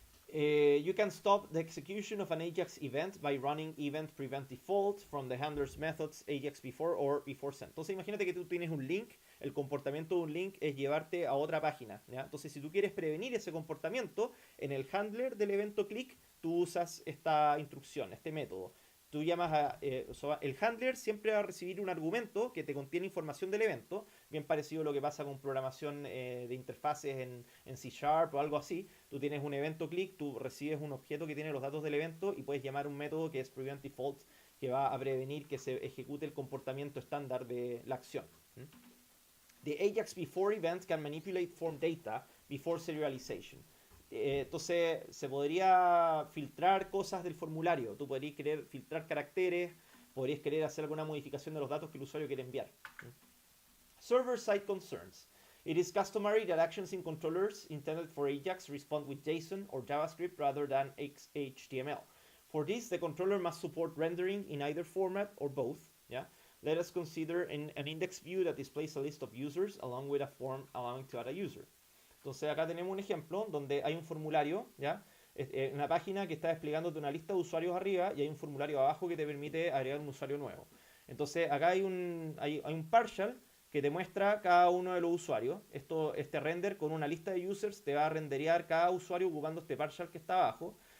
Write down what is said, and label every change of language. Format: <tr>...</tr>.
<en>You can stop the execution of an Ajax event by running event prevent default from the handler's methods Ajax before or before send.</en> <es>Entonces imagínate que tú tienes un link, el comportamiento de un link es llevarte a otra página, ¿ya? Entonces si tú quieres prevenir ese comportamiento, en el handler del evento click tú usas esta instrucción, este método. Tú llamas a... el handler siempre va a recibir un argumento que te contiene información del evento, bien parecido a lo que pasa con programación de interfaces en C# o algo así. Tú tienes un evento click, tú recibes un objeto que tiene los datos del evento y puedes llamar un método que es prevent default, que va a prevenir que se ejecute el comportamiento estándar de la acción.</es> <en>The Ajax before event can manipulate form data before serialization.</en> <es>Entonces se podría filtrar cosas del formulario. Tú podrías querer filtrar caracteres, podrías querer hacer alguna modificación de los datos que el usuario quiere enviar.</es> <en>Server-side concerns. It is customary that actions in controllers intended for Ajax respond with JSON or JavaScript rather than HTML. For this, the controller must support rendering in either format or both. Yeah? Let us consider an index view that displays a list of users along with a form allowing to add a user.</en> <es>Entonces acá tenemos un ejemplo donde hay un formulario, ¿ya? Una página que está desplegándote una lista de usuarios arriba y hay un formulario abajo que te permite agregar un usuario nuevo. Entonces acá hay un partial que te muestra cada uno de los usuarios. Este render con una lista de users te va a renderear cada usuario ocupando este partial que está abajo.</es>